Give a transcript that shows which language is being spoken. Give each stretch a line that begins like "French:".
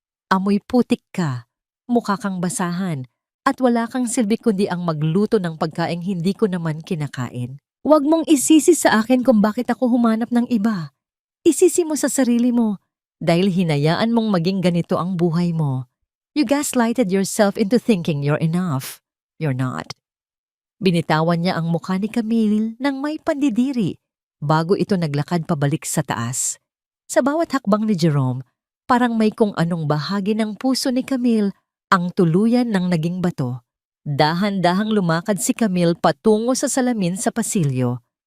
Filipino: Amoy putik ka, mukha kang basahan, at wala kang silbi kundi ang magluto ng pagkaing hindi ko naman kinakain. Huwag mong isisi sa akin kung bakit ako humanap ng iba. Isisi mo sa sarili mo dahil hinayaan mong maging ganito ang buhay mo.
English: You gaslighted yourself into thinking you're enough. You're not.
Filipino: Binitawan niya ang mukha ni Camille nang may pandidiri bago ito naglakad pabalik sa taas. Sa bawat hakbang ni Jerome, parang may kung anong bahagi ng puso ni Camille ang tuluyan ng naging bato. Dahan-dahang lumakad si Camille patungo sa salamin sa pasilyo.